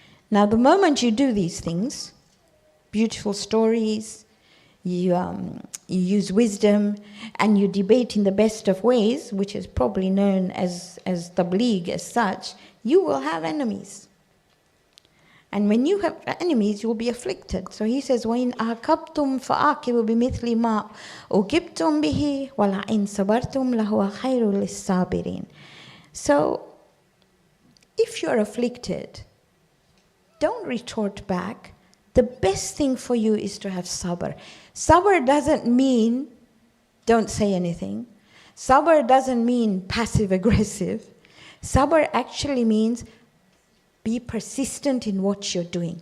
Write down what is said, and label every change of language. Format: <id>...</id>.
<en>Now, the moment you do these things, beautiful stories, you use wisdom, and you debate in the best of ways, which is probably known as tabligh as such, you will have enemies. And when you have enemies, you will be afflicted. So he says,</en> <ar>وَإِنْ أَعْقَبْتُمْ فَأَعْقِبُوا بِمِثْلِ مَا أُعْقِبْتُمْ بِهِ وَلَئِنْ صَبَرْتُمْ لَهُوَ خَيْرٌ لِلصَّابِرِينَ.</ar> <en>So, if you're afflicted, don't retort back. The best thing for you is to have sabr. Sabr doesn't mean don't say anything. Sabr doesn't mean passive-aggressive. Sabr actually means be persistent in what you're doing.</en>